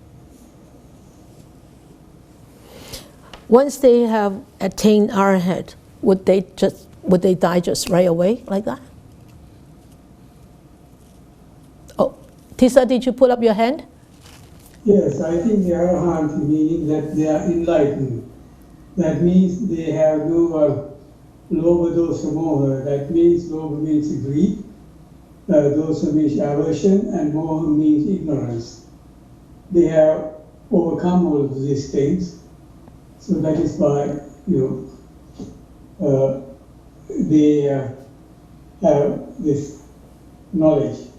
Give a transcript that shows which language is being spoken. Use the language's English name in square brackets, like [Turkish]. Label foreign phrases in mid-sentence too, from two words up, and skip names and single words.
[English] Once they have attained arahat, would they die just right away like that? Oh, Tisa, did you put up your hand? Yes, I think the arahant meaning that they are enlightened. That means they have no [Pali] lobha dosa moha. [English] That means lobha means greed, dosa means aversion, and moha means ignorance. They have overcome all of these things. So that is why they have this knowledge.